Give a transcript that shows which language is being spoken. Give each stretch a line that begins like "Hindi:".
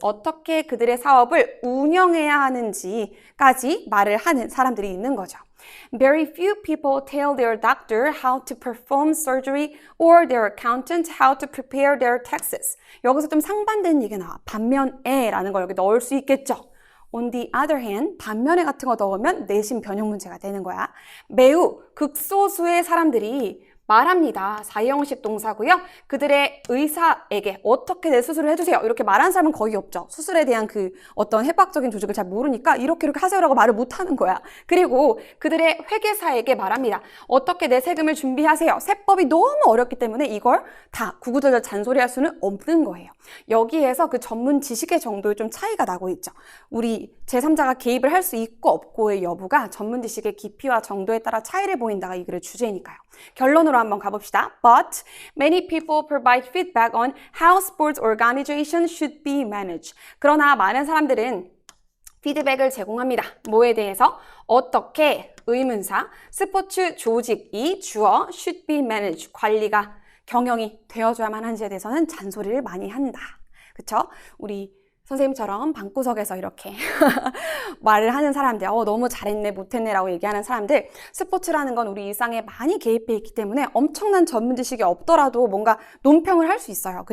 Korean: 어떻게 그들의 사업을 운영해야 하는지까지 말을 하는 사람들이 있는 거죠.
English: Very few people tell their doctor how to perform surgery or their accountant how to prepare their taxes.
Korean: 여기서 좀 상반된 얘기가 나와. 반면에 라는 걸 여기 넣을 수 있겠죠.
English: On the other hand,
Korean: 반면에 같은 거 넣으면 내심 변형 문제가 되는 거야. 매우 극소수의 사람들이 말합니다. 4형식 동사고요. 그들의 의사에게 어떻게 내 수술을 해주세요. 이렇게 말하는 사람은 거의 없죠. 수술에 대한 그 어떤 해박적인 조직을 잘 모르니까 이렇게 하세요라고 말을 못하는 거야. 그리고 그들의 회계사에게 말합니다. 어떻게 내 세금을 준비하세요. 세법이 너무 어렵기 때문에 이걸 다 구구절절 잔소리할 수는 없는 거예요. 여기에서 그 전문 지식의 정도에 좀 차이가 나고 있죠. 우리 제3자가 개입을 할 수 있고 없고의 여부가 전문 지식의 깊이와 정도에 따라 차이를 보인다가 이 글의 주제니까요. 결론으로 한번 가봅시다.
English: But many people provide feedback on how sports organizations should be managed.
Korean: 그러나 많은 사람들은 피드백을 제공합니다. 뭐에 대해서? 어떻게 의문사, 스포츠 조직이 주어
English: should be managed,
Korean: 관리가 경영이 되어줘야만 하는지에 대해서는 잔소리를 많이 한다. 그쵸? 우리 선생님처럼 방구석에서 이렇게 말을 하는 사람들, 너무 잘했네, 못했네 라고 얘기하는 사람들, 스포츠라는 건 우리 일상에 많이 개입해 있기 때문에 엄청난 전문 지식이 없더라도 뭔가 논평을 할 수 있어요.